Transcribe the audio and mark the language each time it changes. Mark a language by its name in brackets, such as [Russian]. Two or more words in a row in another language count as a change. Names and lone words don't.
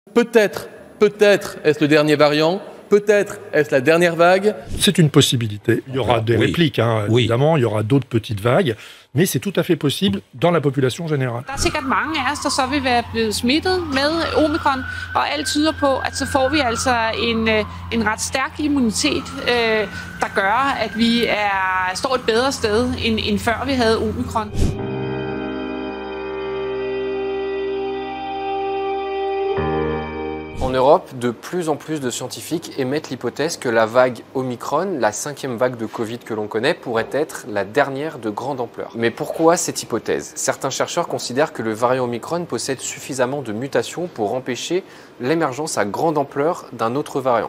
[French] Peut-être est-ce le dernier variant, peut-être est-ce la dernière vague. C'est une possibilité. Il y aura des répliques, évidemment, il y aura d'autres petites vagues, mais c'est tout à fait possible dans la population générale. [Danish] Der er sikkert mange af os, der så vil være blevet smittet med omikron, og alt tyder på, at så får vi altså en ret stærk immunitet, der gør, at vi står et bedre sted, end før vi havde omikron. [French] En Europe, de plus en plus de scientifiques émettent l'hypothèse que la vague Omicron, la 5e vague de Covid que l'on connaît, pourrait être la dernière de grande ampleur. Mais pourquoi cette hypothèse? Certains chercheurs considèrent que le variant Omicron possède suffisamment de mutations pour empêcher l'émergence à grande ampleur d'un autre variant.